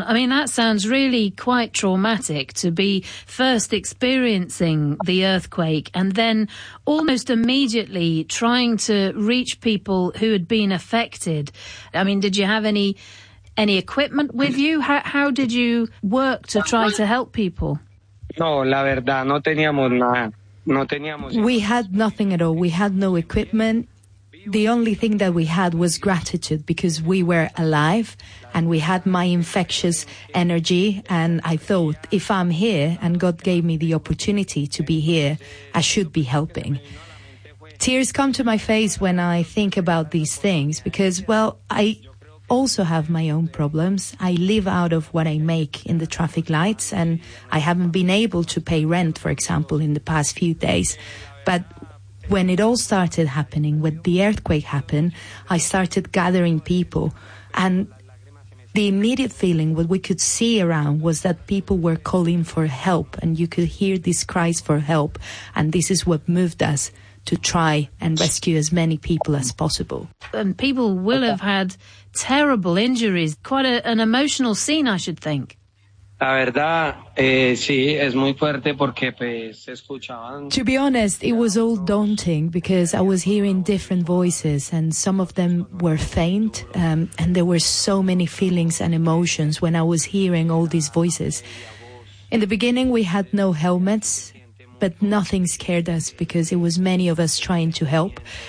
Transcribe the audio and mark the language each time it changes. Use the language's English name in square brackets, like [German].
[English] I mean, that sounds really quite traumatic to be first experiencing the earthquake and then almost immediately trying to reach people who had been affected. I mean, did you have any equipment with you? How did you work to try to help people? [Spanish] No, la verdad, no teníamos nada. [English] We had nothing at all. We had no equipment. The only thing that we had was gratitude because we were alive and we had my infectious energy. And I thought, if I'm here and God gave me the opportunity to be here, I should be helping. Tears come to my face when I think about these things because, well, I also have my own problems. I live out of what I make in the traffic lights, and I haven't been able to pay rent, for example, in the past few days. But when it all started happening, when the earthquake happened, I started gathering people. And the immediate feeling, what we could see around, was that people were calling for help, and you could hear these cries for help. And this is what moved us to try and rescue as many people as possible. And people will have had terrible injuries. Quite an emotional scene, I should think. [Spanish] La verdad, sí, es muy fuerte porque pues escuchaban. [English] To be honest, it was all daunting because I was hearing different voices and some of them were faint. And there were so many feelings and emotions when I was hearing all these voices. In the beginning, we had no helmets, but nothing scared us because it was many of us trying to help.